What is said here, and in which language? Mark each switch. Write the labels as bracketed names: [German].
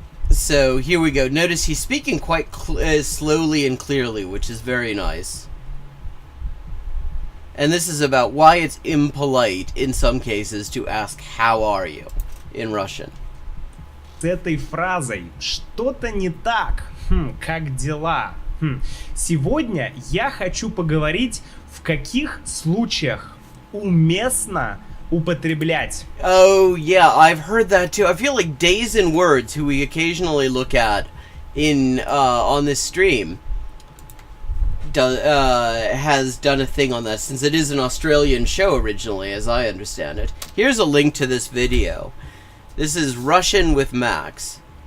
[English] So here we go. Notice he's speaking quite slowly and clearly, which is very nice. And this is about why it's impolite in some cases to ask "How are you?" in Russian. [Russian] С этой фразой «Что-то не так? Как дела?» Сегодня я хочу поговорить, в каких случаях уместно употреблять. [English] Oh yeah, I've heard that too. I feel like Days and Words, who we occasionally look at in on this stream, has done a thing on that, since it is an Australian show originally, as I understand it. Here's a link to this video. This is Russian with Max.